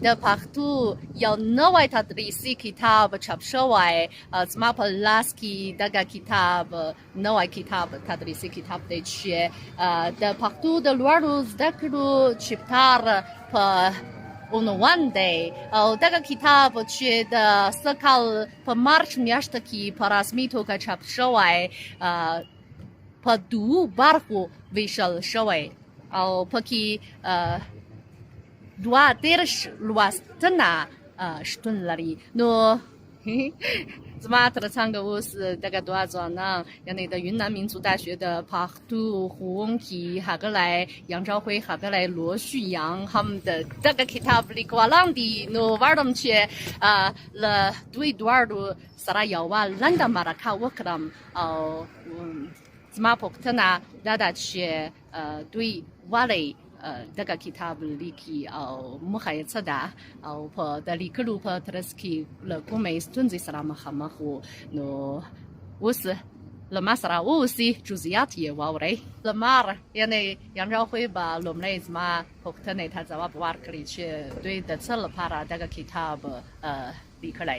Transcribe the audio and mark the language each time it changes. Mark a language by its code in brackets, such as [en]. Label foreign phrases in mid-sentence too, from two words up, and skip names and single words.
[ps] د پښتو یو نوی تدریسي کتاب چاپ شوی زما په لاس کې دغه کتاب نوی کتاب تدریسي کتاب دی چې د پښتو د لوړو زده کړو چپټر په عنوان دی او دغه کتاب چې د سکل په مارچ میاشت کې په رسمي توګه چاپ شوی په دوو برخو ویشل شوی او پکې 32 لوستنه شتون لري نو زما ترڅنګ اوس دغه دوه ځوانان یعنی د یونان [zh] 民族大学的 [ps] پښتو ښوونکي ښاغلی 杨朝辉ښاغلی罗旭阳 هم د دغه کتاب لیکوالان دي نو غواړم چې له دوی دواړو سره یوه لنډه مرکه وکړم او زما پوښتنه دا ده چې دوی ولې دغه کتاب لیکي او موخه یې څه ده او په د لیکلو په ترڅ کې له کومې ستونزې سره مخامخ وو نو اوس له ما سره اوسئ جزئیات یې واورئ لمر یعنې 杨朝辉 به لومړی زما پوښتنې ته ځواب ورکړي چې دوی د څه لپاره دغه کتاب لیکلی